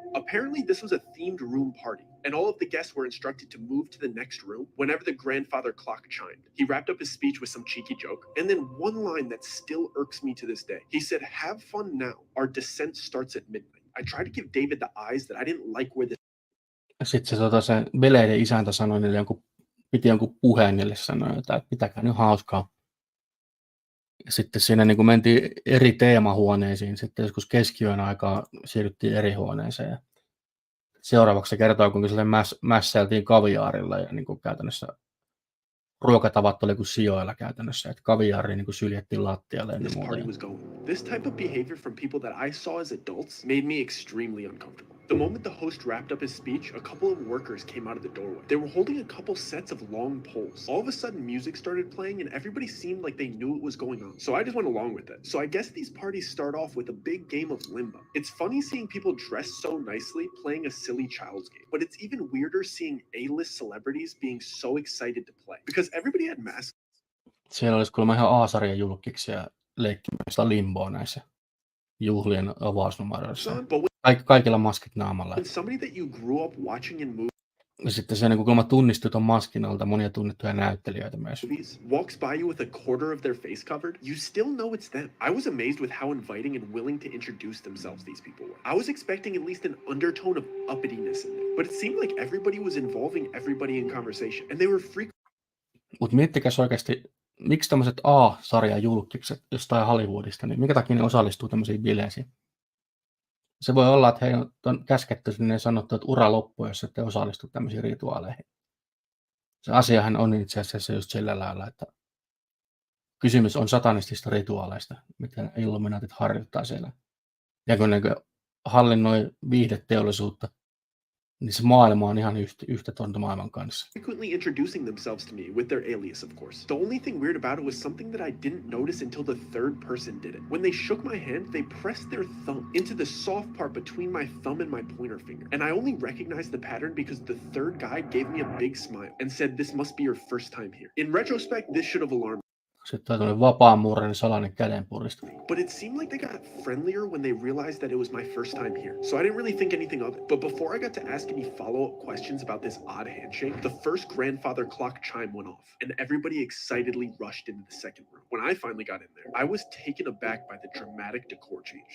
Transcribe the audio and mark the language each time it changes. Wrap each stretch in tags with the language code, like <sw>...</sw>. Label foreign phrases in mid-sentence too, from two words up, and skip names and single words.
<en>Apparently this was a themed room party, and all of the guests were instructed to move to the next room whenever the grandfather clock chimed. He wrapped up his speech with some cheeky joke, and then one line that still irks me to this day. He said, "Have fun now. Our descent starts at midnight." I tried to give David the eyes that I didn't like where this.</en> <fi>Sitten se bileiden isäntä sanoi niille piti jonkun puheen niille sanoa, että pitäkää nyt hauskaa. Ja sitten siinä niin kuin mentiin eri teemahuoneisiin, sitten joskus keskiyön aikaa siirryttiin eri huoneeseen. Ja seuraavaksi se kertoo, kuinka sille mässäiltiin kaviaarilla ja niin kuin käytännössä ruokatavat oli kuin sijoilla käytännössä, että kaviaari niin kuin syljettiin lattialle ja muuta.</fi> <en>This type of behavior from people that I saw as adults made me extremely uncomfortable. The moment the host wrapped up his speech, a couple of workers came out of the doorway. They were holding a couple sets of long poles. All of a sudden, music started playing and everybody seemed like they knew what was going on. So I just went along with it. So I guess these parties start off with a big game of limbo. It's funny seeing people dressed so nicely playing a silly child's game, but it's even weirder seeing A-list celebrities being so excited to play because everybody had masks.</en> <fi>Siellä olisi kuulemma ihan A-sarjan julkkiksia leikkimistä limboa näissä juhlien avausnumeroissa.</fi> <en>But</en> <fi>Kaikilla maskit naamalla.</fi> <en>when somebody that you grew up watching in</en> <fi>Ja sitten se niin kuulemma tunnistuu ton maskin alta monia tunnettuja näyttelijöitä myös.</fi> <en>movies walks by you with a quarter of their face covered, you still know it's them. I was amazed with how inviting and willing to introduce themselves these people were. I was expecting at least an undertone of uppityness in there, but it seemed like everybody was involving everybody in conversation, and they were</en> <fi>Mutta miettikäs oikeasti, miksi tämmöiset A-sarjan julkkikset jostain Hollywoodista, niin minkä takia ne osallistuu tämmöisiin bileisiin? Se voi olla, että heidän on käsketty sinne ja sanottu, että ura loppuu, jos ette osallistu tämmöisiin rituaaleihin. Se asiahan on itse asiassa just sillä lailla, että kysymys on satanistista rituaaleista, mitä illuminaatit harjoittaa siellä. Ja kun ne hallinnoi viihdeteollisuutta, niin se maailma on ihan yhtä tonta maailman kanssa.</fi> <en>frequently introducing themselves to me with their alias, of course. The only thing weird about it was something that I didn't notice until the third person did it. When they shook my hand, they pressed their thumb into the soft part between my thumb and my pointer finger. And I only recognized the pattern because the third guy gave me a big smile and said, "This must be your first time here." In retrospect, this should have alarmed</en> <fi>Sitten on tämmöinen vapaamuurainen salainen kädenpuristu.</fi> <en>but it seemed like they got friendlier when they realized that it was my first time here. So I didn't really think anything of it. But before I got to ask any follow-up questions about this odd handshake, the first grandfather clock chime went off, and everybody excitedly rushed into the second room. When I finally got in there, I was taken aback by the dramatic decor change.</en>